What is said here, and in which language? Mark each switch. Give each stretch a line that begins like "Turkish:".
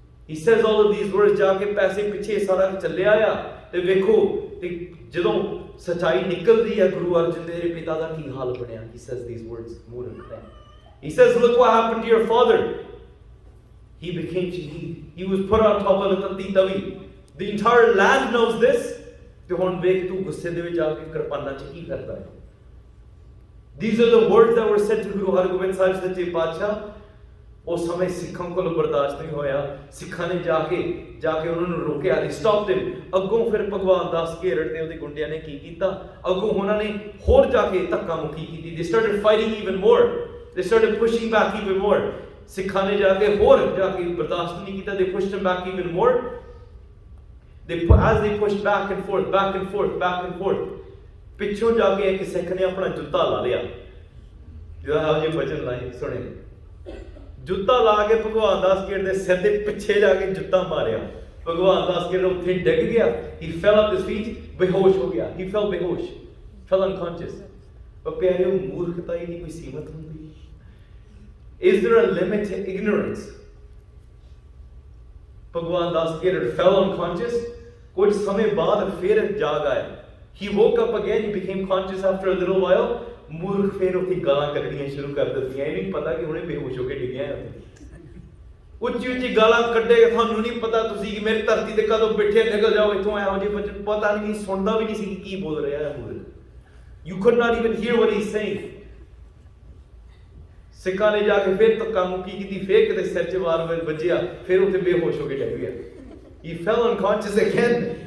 English: He says all of these words,
Punjabi: ਜਾ ਕੇ ਪੈਸੇ ਪਿੱਛੇ ਸਾਰਾ ਚੱਲਿਆ ਆ. ਤੇ ਵੇਖੋ ਤੇ ਜਦੋਂ ਸੱਚਾਈ ਨਿਕਲਦੀ ਆ ਗੁਰੂ ਅਰਜਨ ਦੇਵ ਦੇ ਪਿਤਾ ਦਾ ਕੀ ਹਾਲ ਬਣਿਆ.
English: He says these words,
Punjabi: ਮੂਰਖ ਹੈ.
English: He says look what happened to your father. He became shaheed. He was put on top of the tati tavi. The entire land knows this.
Punjabi: ਤੇ ਹੁਣ ਵੇਖ ਤੂੰ ਗੁੱਸੇ ਦੇ ਵਿੱਚ ਆ ਕੇ ਕਿਰਪਾਨਾਂ 'ਚ ਕੀ ਕਰਦਾ ਹੈ.
English: These are the words that were said to Guru Hargobind Sahib ਸੱਚੇ ਪਾਤਸ਼ਾਹ.
Punjabi: ਉਸ ਸਮੇਂ ਸਿੱਖਾਂ ਕੋਲ ਬਰਦਾਸ਼ਤ ਨਹੀਂ ਹੋਇਆ. ਸਿੱਖਾਂ ਨੇ ਜਾ ਕੇ ਉਹਨਾਂ ਨੂੰ ਰੋਕਿਆ.
English: They stopped him.
Punjabi: ਅੱਗੋਂ ਫਿਰ ਭਗਵਾਨ ਦਾਸ ਕੇਰੜ ਤੇ ਉਹਦੇ ਗੁੰਡਿਆਂ ਨੇ ਕੀ ਕੀਤਾ, ਅੱਗੋਂ ਉਹਨਾਂ ਨੇ ਹੋਰ ਜਾ ਕੇ ਧੱਕਾ ਮੁੱਕੀ ਕੀਤੀ.
English: They started fighting even more. They started pushing back even more.
Punjabi: ਸਿੱਖਾਂ ਨੇ ਜਾ ਕੇ ਹੋਰ ਬਰਦਾਸ਼ਤ ਨਹੀਂ ਕੀਤਾ.
English: They pushed him back even more. As they pushed back and forth,
Punjabi: ਪਿੱਛੋਂ ਜਾ ਕੇ ਇੱਕ ਸਿੱਖ ਨੇ ਆਪਣਾ ਜੁੱਤਾ ਲਾ ਲਿਆ. ਜਿਹੜਾ ਜਿਹੇ ਵਚਨ ਲਾਏ ਸੁਣੇ, ਜੁੱਤਾ ਲਾ ਕੇ ਭਗਵਾਨ ਦਾਸ ਕੇਰੜ ਦੇ ਸਿਰ ਦੇ ਪਿੱਛੇ ਜਾ ਕੇ ਜੁੱਤਾ ਮਾਰਿਆ. ਭਗਵਾਨ ਦਾਸ ਕੇਰੜ ਉੱਥੇ ਡਿੱਗ ਗਿਆ.
English: He fell at his feet,
Punjabi: ਬੇਹੋਸ਼ ਹੋ ਗਿਆ.
English: He fell ਬੇਹੋਸ਼, fell unconscious.
Punjabi: ਪਰ ਪਿਆਰਿਓ, ਮੂਰਖਤਾ ਹੀ ਨਹੀਂ ਕੋਈ ਸੀਮਤ ਹੁੰਦੀ.
English: Is there a limit to ignorance? Bhagwan Das Kerar fell unconscious.
Punjabi: ਕੁਝ ਸਮੇਂ ਬਾਅਦ ਫਿਰ ਜਾਗ ਆਇਆ.
English: He woke up again. He became conscious after a little while.
Punjabi: ਮੂਰਖ ਫਿਰ ਉੱਥੇ ਗਾਲਾਂ ਕੱਢਣੀਆਂ ਸ਼ੁਰੂ ਕਰ ਦਿੱਤੀਆਂ. ਇਹ ਨਹੀਂ ਪਤਾ ਕਿ ਹੁਣੇ ਬੇਹੋਸ਼ ਹੋ ਕੇ ਡਿੱਗਿਆ ਹੈ. ਉੱਚੀ ਗਾਲਾਂ ਕੱਢੇ, ਤੁਹਾਨੂੰ ਨਹੀਂ ਪਤਾ ਤੁਸੀਂ ਕਿ ਮੇਰੀ ਧਰਤੀ ਤੇ ਕਦੋਂ ਬੈਠੇ, ਨਿਕਲ ਜਾਓ ਇੱਥੋਂ. ਇਹੋ ਜਿਹੇ ਬੱਚੇ ਪਤਾ ਨਹੀਂ, ਸੁਣਦਾ ਵੀ ਨਹੀਂ ਸੀ ਕੀ ਬੋਲ ਰਿਹਾ ਹੈ ਮੂਰਖ.
English: You could not even hear what he's saying.
Punjabi: ਸਿੱਖਾਂ ਨੇ ਜਾ ਕੇ ਫਿਰ ਧੱਕਾ ਮੁੱਕੀ ਕੀਤੀ. ਫਿਰ ਕਿਤੇ ਸਿਰ 'ਚ ਵਾਰ ਵੱਜਿਆ. ਫਿਰ ਉੱਥੇ ਬੇਹੋਸ਼ ਹੋ ਕੇ ਡਿੱਗ ਗਿਆ.
English: He fell unconscious again.